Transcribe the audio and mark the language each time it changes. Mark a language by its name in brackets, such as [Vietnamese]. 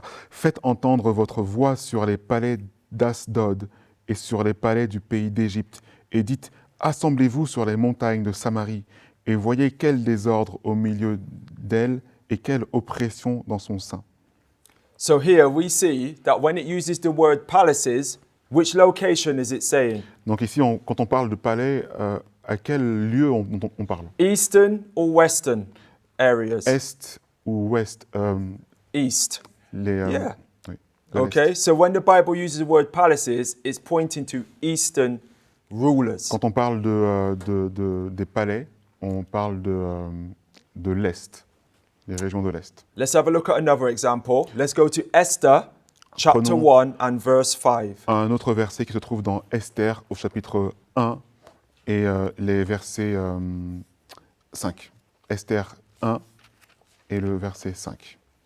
[French] Faites entendre votre voix sur les palais d'Asdod et sur les palais du pays d'Égypte, et dites, assemblez-vous sur les montagnes de Samarie, et voyez quel désordre au milieu d'elle et quelle oppression dans son sein. [English] so here we see that when it uses the word palaces, which location is it saying? [French] Donc ici, quand on parle de palais, à quel lieu on parle? [English] Eastern or western areas? [French] Est ou ouest? [English] East. [French] Les, [English] Yeah. [French] oui. de l'Est. [English] Okay, so when the Bible uses the word palaces, it's pointing to Eastern rulers. [French] Quand on parle des palais, on parle de l'Est, des régions de l'Est. [English] Let's have a look at another example. Let's go to Esther chapter [French] Prenons- [English] 1 and verse 5. [French] Un autre verset qui se trouve dans Esther au chapitre 1 et les versets 5. Esther 1 et le verset 5.